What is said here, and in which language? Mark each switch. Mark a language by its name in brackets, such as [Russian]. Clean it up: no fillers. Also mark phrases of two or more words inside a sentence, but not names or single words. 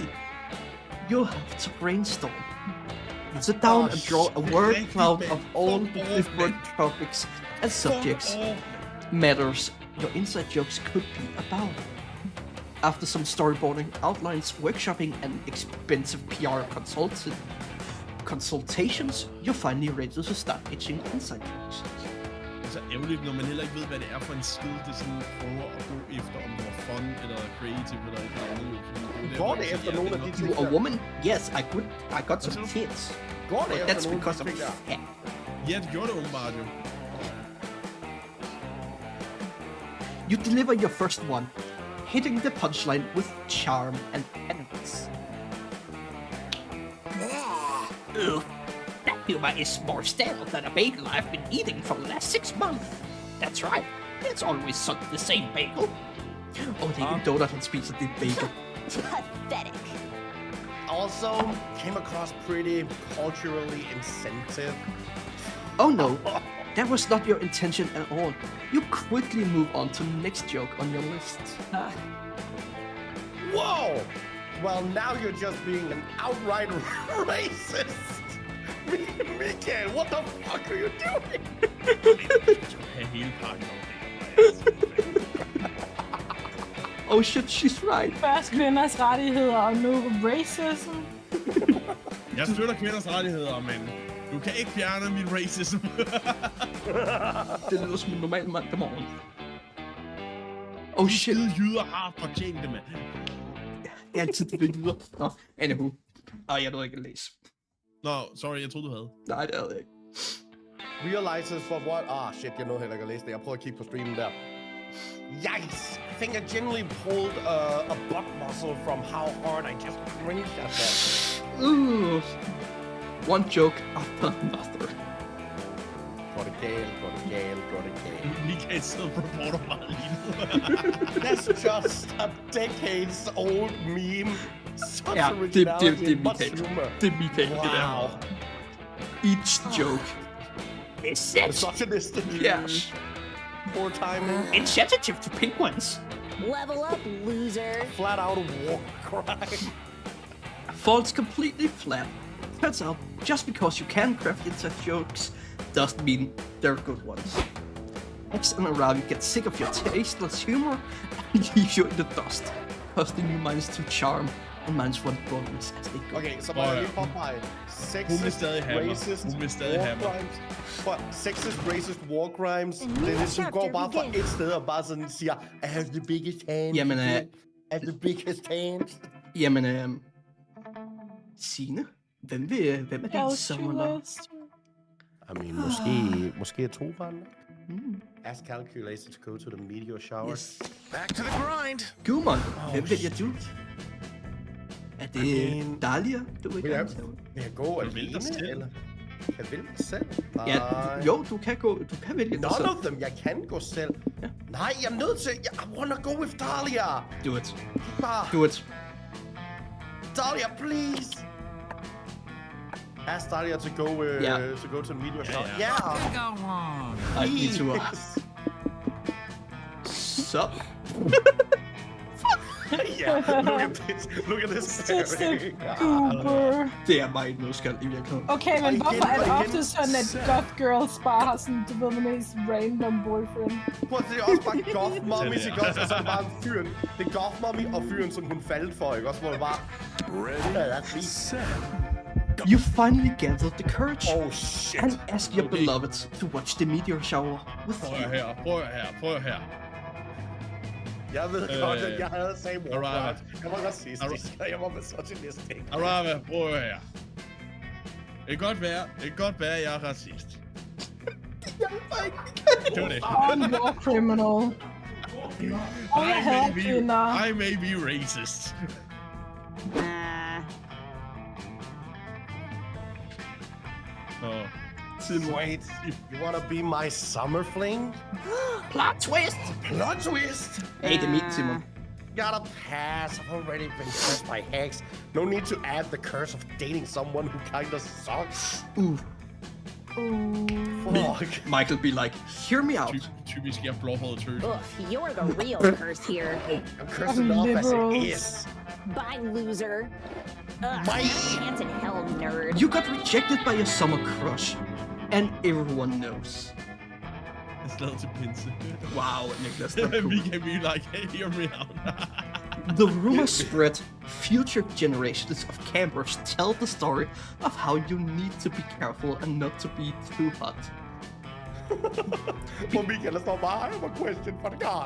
[English] You'll have to brainstorm. You sit down and draw a word cloud of all different topics and subjects. Matters your inside jokes could be about. After some storyboarding, outlines, workshopping, and expensive PR consultations, you're finally ready to start pitching inside jokes. [Danish] Det er så ærgerligt, når man heller ikke ved, hvad det er for en skill, det sådan prøver at gå efter, om det var fun, eller creative, eller et eller andet. Går det efter nogle af de ting? [English] You a woman? Yes, I got some tits. [Danish] Går det efter [English] that's [Danish] nogle [English] because [Danish] af de ting der? [English] Yeah. [Danish] Ja, det gjorde det åbenbart jo. [English] You deliver your first one, hitting the punchline with charm and elegance. Ugh, that humor is more stale than a bagel I've been eating for the last 6 months. That's right, it's always the same bagel. [Danish] Oh, det er ikke donut, han spiser, det er bagel. [English] Pathetic. Also, came across pretty culturally insensitive. Oh no, that was not your intention at all. You quickly move on to the next joke on your list. Whoa! Well, now you're just being an outright racist. Michael, what the fuck are you doing? [Danish] Hele pakken [English] Oh shit, she's right. [Danish] Først kvinders rettigheder og nu racism. Jeg støtter kvinders rettigheder, men du kan ikke fjerne min racism. Det lyder som en normal mandag morgen. Oh shit. Jyder har fortjent det, mand. Det er altid det, vi lyder. Nå, anywho. Jeg nåede ikke at læse. Nå, sorry, jeg troede, du havde. Nej, det havde jeg ikke. [English] Realizes for what? Shit, [Danish] jeg nåede heller ikke at læse det. Jeg prøver at kigge på streamen der. [English] Yikes! I think I genuinely pulled a butt muscle from how hard I just cringed at that. One joke after another. [Danish] Går det galt. Michael sidder på reporter meget lige nu. [English] That's just a decades old meme. Such [Danish] Ja, det er Michael. [English] Wow. Each joke. Misogynistic. Yes. Poor timing. Insensitive to penguins. Level up, loser. Flat out war crime. Falls completely flat. Turns out, just because you can craft inside jokes doesn't mean they're good ones. Next time around, you get sick of your tasteless humor and leave you in the dust, costing you -2 charm and -1 bonus as they go. [Danish] Okay, så må jeg lige påpege. [English] Sexist, racist, war crimes. Sexist, racist war crimes. [Danish] Det er ligesom går bare fra et sted og bare sådan siger, [English] I have the biggest hands. [Danish] Jamen, [English] I have the biggest hands. [Danish] Jamen, Signe, hvem er din sommerlejr? [English] I mean, [Danish] måske er 2 bare nok. [English] As calculated to go to the meteor shower. Yes. Back to the grind. [Danish] Gudmund, hvem vælger du? Er det Dahlia, du vil gerne tage? Vil jeg gå alene, eller? Kan jeg vælge mig selv? Ja, jo, du kan vælge dig selv. [English] None of them, [Danish] jeg kan gå selv. Ja. Nej, jeg er nødt til, [English] I wanna go with Dahlia. Do it. [Danish] Bare. [English] Do it. Dahlia, please. Ask Dahlia to go to the meteor shower. Yeah. Go on. [Danish] Ej, [English] me too. [Danish] Så. [English] Yeah, look at this. Just a goober. [Danish] Det er mig nu skal i virkeligheden. Okay, men hvorfor er det ofte sådan, at [English] goth girls [Danish] bare har sådan, du ved, den mest [English] random boyfriend? [Danish] Prøv at det er også bare [English] goth mommy, [Danish] ikke også? Og så er det bare fyren. Det er [English] goth mommy [Danish] og fyren, som hun faldt for, ikke også? Hvor det bare... [English] Ready, set. You finally gathered the courage and ask your beloved to watch the meteor shower with you. [Danish] Prøv her. Jeg ved godt, at jeg havde sagt [English] war crimes. [Danish] Jeg var racistisk, og jeg var misogynistisk. Arava, prøv her. Det kan godt være, jeg er racist. [English] I'm war criminal. [Danish] Jeg hader kvinder. [English] I may be racist. Wait, you wanna be my summer fling? Plot twist! Plot twist! [Danish] Hey, det er min, Simon. [English] Gotta pass. I've already been cursed by Hex. No need to add the curse of dating someone who kinda sucks. Fuck. Michael be like, hear me out. [Danish] Typisk, jeg er blåhåret tøs. [English] You're the real curse here. I'm cursed enough as it is. Bye, loser. Chance in hell, nerd. You got rejected by your summer crush. And everyone knows. [Danish] Jeg er slaget til pinse. [English] Wow, Niklas, that's cool. We can be like, hey, hear me out. The rumor spread. Future generations of campers tell the story of how you need to be careful and not to be too hot. For Michael, there's no I have a question for the god.